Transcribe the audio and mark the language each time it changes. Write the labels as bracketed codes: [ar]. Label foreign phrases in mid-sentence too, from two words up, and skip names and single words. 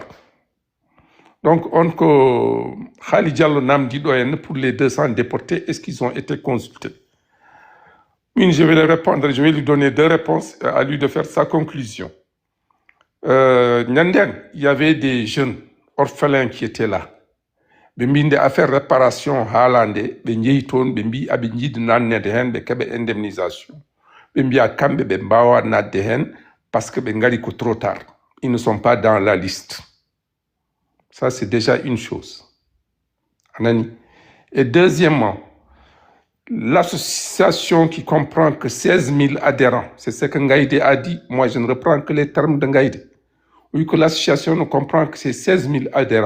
[fr] Donc, Khali Diallo Namdi Doyen pour les 200 déportés, est-ce qu'ils ont été consultés? Je vais lui répondre, je vais lui donner 2 réponses, à lui de faire sa conclusion. Nyandeng, il y avait des jeunes orphelins qui étaient là. [ff] Bimbi [fr] affaire réparation [ff] haalande be njeyi toon be mbi aɓe jiɗi nannede hen ɓe keɓe indemnisation ɓe mbiya kamɓe ɓe mbawa nadde hen [fr] parce que [ff] ɓe ngari ko [fr] trop tard, ils ne sont pas dans la liste. Ça c'est déjà une chose. Anani. Et deuxièmement, l'association qui comprend que 16 000 adhérents, c'est ce que Ngaïdé a dit, moi je ne reprends que les termes de Ngaïdé, oui, que l'association ne comprend que ces 16 000 adhérents.